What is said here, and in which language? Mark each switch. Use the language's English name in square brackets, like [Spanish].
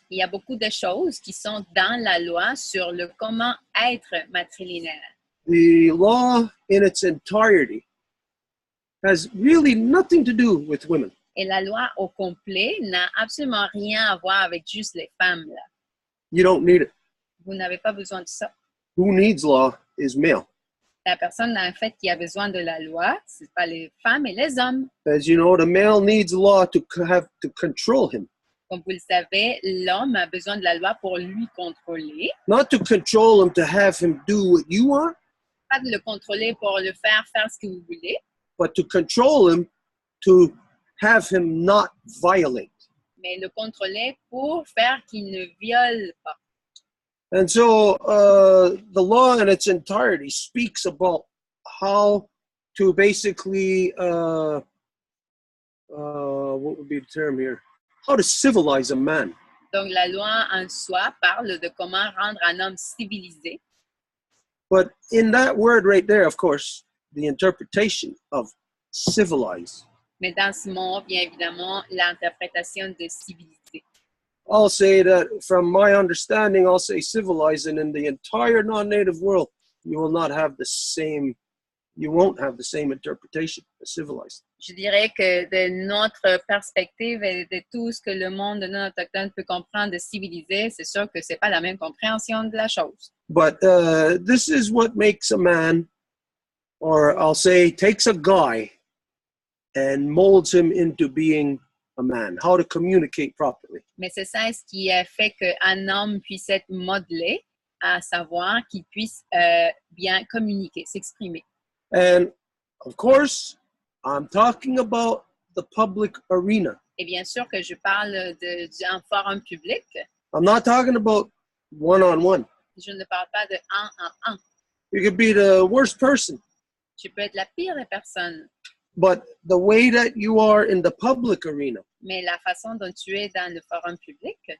[French] Il y a beaucoup de choses qui sont dans la loi sur le comment être matrilinéaire. [English] The law in its entirety has really nothing to do with women. [French] Et la loi au complet n'a absolument rien à voir avec juste les femmes, là. [English] You don't need it. [French] Vous n'avez pas besoin de ça. [English] Who needs law is male. [French] La personne, en fait, qui a besoin de la loi, ce n'est pas les femmes et les hommes. [English] As you know, the male needs law to have to control him. [French] Comme vous le savez, l'homme a besoin de la loi pour lui contrôler. [English] Not to control him to have him do what you want, [French] Pas de le contrôler pour le faire ce que vous voulez, [English] but to control him to have him not violate. [French] mais le contrôler pour faire qu'il ne viole pas. [English] And so the law in its entirety speaks about how to basically, what would be the term here? How to civilize a man. [French] Donc, la loi en soi parle de comment rendre un homme civilisé. [English] But in that word right there, of course, the interpretation of civilize. [French] Mais dans ce mot, bien évidemment, l'interprétation de civilisé. [English] I'll say that from my understanding, I'll say civilize, and in the entire non-native world, you won't have the same interpretation as civilized. [French] Je dirais que de notre perspective et de tout ce que le monde non autochtone peut comprendre de civilisé, c'est sûr que c'est pas la même compréhension de la chose. [English] But this is what makes a man, or I'll say takes a guy and molds him into being a man, how to communicate properly. [French] Mais c'est ça ce qui a fait qu'un homme puisse être modelé, à savoir qu'il puisse bien communiquer, s'exprimer. [English] And of course, I'm talking about the public arena. [French] Et bien sûr que je parle d'un forum public. [English] I'm not talking about one-on-one. [French] Je ne parle pas de un en un. [English] You could be the worst person, [French] Tu peux être la pire des personnes, [English] but the way that you are in the public arena, [French] mais la façon dont tu es dans le forum public,